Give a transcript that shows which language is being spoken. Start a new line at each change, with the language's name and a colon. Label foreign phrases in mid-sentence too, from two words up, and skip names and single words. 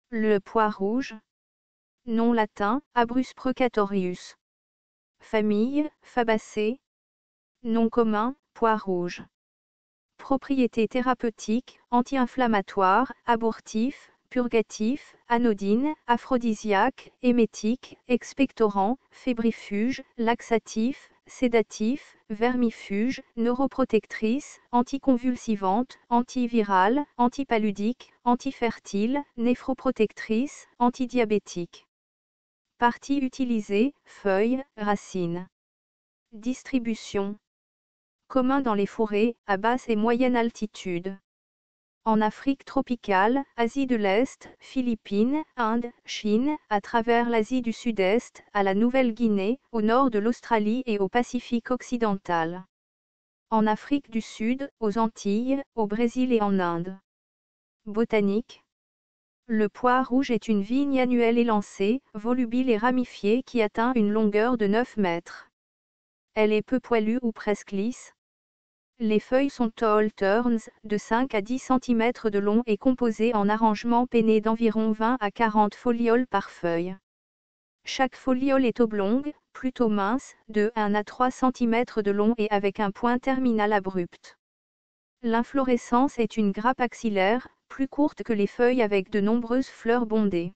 French: Le pois rouge. Nom latin, Abrus precatorius. Famille, Fabacées. Nom commun, pois rouge. Propriétés thérapeutiques, anti-inflammatoires, abortifs, purgatifs, anodines, aphrodisiaques, émétiques, expectorants, fébrifuges, laxatifs, sédatifs, vermifuges, neuroprotectrices, anticonvulsivantes, antivirales, antipaludiques, antifertiles, néphroprotectrices, antidiabétiques. Parties utilisées, feuilles, racines. Distribution. Commun dans les forêts, à basse et moyenne altitude. En Afrique tropicale, Asie de l'Est, Philippines, Inde, Chine, à travers l'Asie du Sud-Est, à la Nouvelle-Guinée, au nord de l'Australie et au Pacifique occidental. En Afrique du Sud, aux Antilles, au Brésil et en Inde. Botanique. Le pois rouge est une vigne annuelle élancée, volubile et ramifiée qui atteint une longueur de 9 mètres. Elle est peu poilue ou presque lisse. Les feuilles sont tall turns, de 5 à 10 cm de long et composées en arrangement penné d'environ 20 à 40 folioles par feuille. Chaque foliole est oblongue, plutôt mince, de 1 à 3 cm de long et avec un point terminal abrupt. L'inflorescence est une grappe axillaire, plus courte que les feuilles avec de nombreuses fleurs bondées.